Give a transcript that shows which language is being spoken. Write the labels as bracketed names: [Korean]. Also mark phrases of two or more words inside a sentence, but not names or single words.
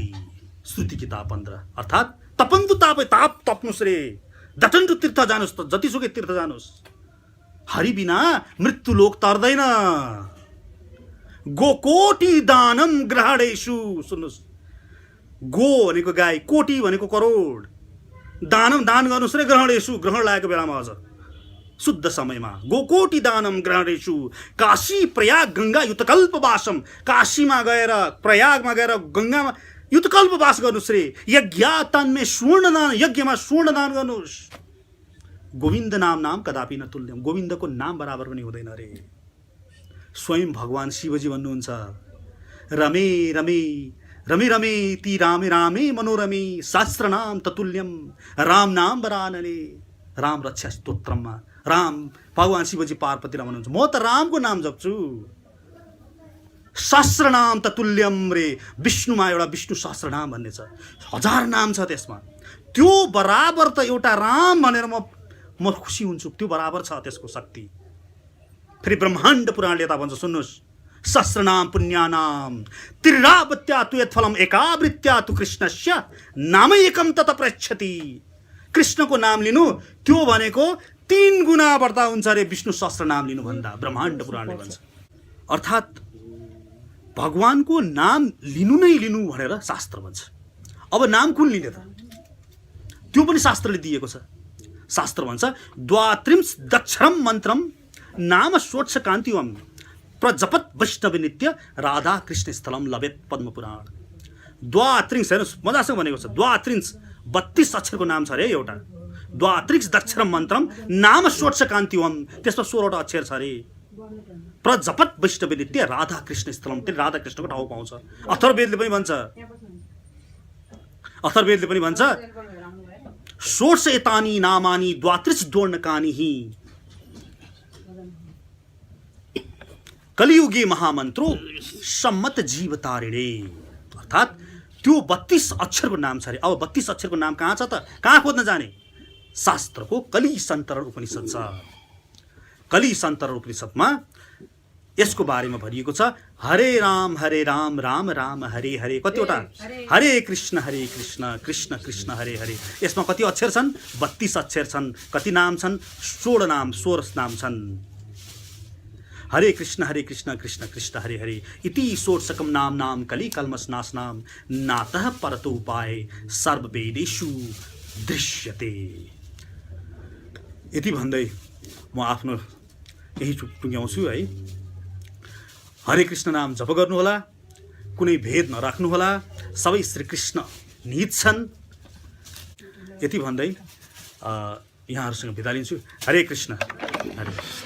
[Nepali] श्रुति किताब 15। अर्थात् तपन्तु तापै, ताप तप्नुस् रे, दतन्तु तीर्थ जानुस्, त जतिसुकै तीर्थ जानुस्, हरि बिना मृत्यु लोक तर्दैन। [Sanskrit] गोकोटी दानम ग्रहणेषु, [Nepali] सुन्नुहोस्, गो भनेको गाई, कोटी भनेको करोड, दानम दान गर्नुहोस् रे ग्रहणेषु, ग्रहण लागेको बेलामा अझ शुद्ध समयमा। [Sanskrit] गोकोटी दानम ग्रहणेषु काशी प्रयाग गंगा युतकल्प वासम, [Nepali] काशीमा गएर प्रयागमा गएर गंगामा युतकल्प वास गर्नुहोस् रे। [Sanskrit] यज्ञातन्मे स्वर्णदान, [Nepali] यज्ञमा स्वर्णदान गर्नुहोस्। [Sanskrit] गोविन्द नाम कदापि न तुल्यम, [Nepali] गोविन्दको नाम बराबर पनि हुँदैन रे। स्वयं भगवान शिवजी भन्नुहुन्छ, [Sanskrit] रमे रमे रमे रमे ती रामे रामे मनोरमे शास्त्र नाम ततुल्यम राम नाम वरानने। [Nepali] राम रक्षा स्तोत्रमा राम भगवान शिवजी पार्वतीलाई भन्नुहुन्छ, म त रामको नाम जप्छु, [Sanskrit] शास्त्र नाम ततुल्यम [Nepali] रे। विष्णुमा एउटा विष्णु सहस्त्र नाम भन्ने छ, 1000 नाम छ त्यसमा, त्यो बराबर त एउटा राम भनेर म खुसी हुन्छु, त्यो बराबर छ त्यसको शक्ति। फेरि ब्रह्माण्ड पुराणले यता भन्छ, सुन्नुहोस्, [Sanskrit] सहस्रनाम पुण्यानाम त्रिरावत्या तु यत्फलम एकावृत्या तु कृष्णस्य नाम एकम तत प्रच्छति। [Nepali] कृष्णको नाम लिनु त्यो भनेको 3 गुणा बढ्ता हुन्छ रे विष्णु सहस्र नाम लिनु भन्दा, ब्रह्माण्ड पुराणले भन्छ। अर्थात् भगवानको नाम लिनु नै लिनु भनेर शास्त्र भन्छ। अब नाम कुन लिने त, त्यो पनि शास्त्रले दिएको छ। शास्त्र भन्छ, [Sanskrit] द्वात्रिंश दक्षरम मन्त्रम नाम षोडश कान्तिवम प्रजपत वैष्णव नित्य राधा कृष्ण स्थलम लभेत पद्म पुराण। द्वात्रिंश, [Nepali] हेर्नुहोस् मजासँग भनेको छ, द्वात्रिंश 32 अक्षरको नाम छ अरे एउटा। [Sanskrit] द्वात्रिंश दक्षरम मन्त्रम नाम षोडश कान्तिवम, [Nepali] त्यसमा 16वटा अक्षर छ अरे। [Sanskrit] प्रजपत वैष्णव नित्य राधा कृष्ण स्थलम, [Nepali] त्यसले राधा कृष्णको ठाउँ पाउँछ। अथर्ववेदले पनि भन्छ, [Sanskrit] षोडश एतानि नामानि द्वात्रिंश द्वर्णकानि हि कलियुगे महामन्त्रो सम्मत जीव तारिणे। [Nepali] अर्थात् त्यो 32 अक्षरको नाम छ अरे। अब 32 अक्षरको नाम कहाँ छ त, कहाँ खोज्न जाने? शास्त्रको कलि सन्तरण उपनिषद छ। कलि सन्तरण उपनिषदमा यसको बारेमा भनिएको छ, [Sanskrit] हरे राम राम राम हरे हरे। कतिवटा? हरे कृष्ण कृष्ण कृष्ण हरे हरे। [Nepali] यसमा कति अक्षर छन्? 32 अक्षर छन्। कति नाम छन्? 16 नाम छन्। [Sanskrit] हरे कृष्ण कृष्ण कृष्ण हरे हरे इति षोडशकम नाम कलि कल्मष नाशनाम नातः परतो उपाय सर्ववेदेषु दृश्यते। [Nepali] यति भन्दै म आफ्नो यही टुङ्ग्याउँछु है। हरे कृष्ण नाम जप गर्नुहोला, कुनै भेद नराख्नुहोला, सबै श्री कृष्ण निहित छन्। यति भन्दै यहाँहरूसँग बिदा लिन्छु। हरे कृष्ण।